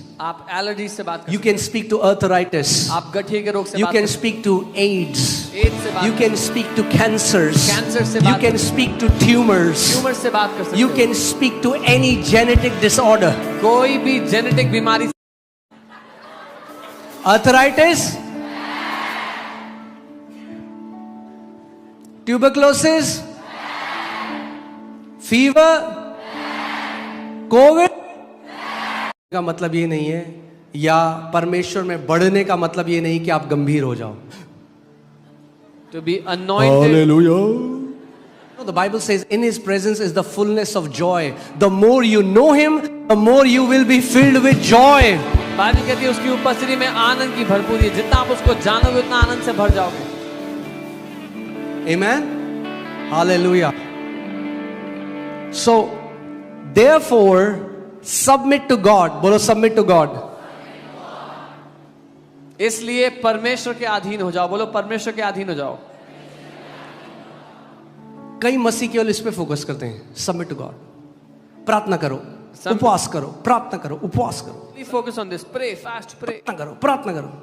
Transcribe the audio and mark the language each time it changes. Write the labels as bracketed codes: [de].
[hi] आप एलर्जी से बात [en] You can speak to arthritis. [hi] आप गठिए के रोग से [en] You [hi] बात [en] can speak to AIDS. [hi] AIDS से बात [en] You can speak to cancers. [hi] Cancer से [en] You [hi] बात [en] can speak to tumors. [hi] Tumour से बात कर सकते [en] You can speak to any genetic disorder. [hi] कोई भी जेनेटिक बीमारी। [en] Arthritis, tuberculosis, fever, [hi] कोविड का मतलब ये नहीं है, या परमेश्वर में बढ़ने का मतलब ये नहीं कि आप गंभीर हो जाओ। [en] To be anointed. Hallelujah. No, the Bible says in his presence is the fullness of joy. The more you know him, the more you will be filled with joy. [hi] Bible कहती है उसकी उपस्थिति में आनंद की भरपूरी है। जितना आप उसको जानोगे उतना आनंद से भर जाओगे। [en] Amen. Hallelujah. So, therefore, submit to God. [hi] बोलो [en] submit to God. [hi] इसलिए परमेश्वर के अधीन हो जाओ। बोलो परमेश्वर के अधीन हो जाओ। कई मसीह केवल इस पे फोकस करते हैं, [en] Submit to God. [hi] प्रार्थना करो, उपवास करो, प्रार्थना करो, उपवास करो। [en] Focus on this. Pray, fast, pray. [hi] प्रार्थना करो, प्रार्थना करो।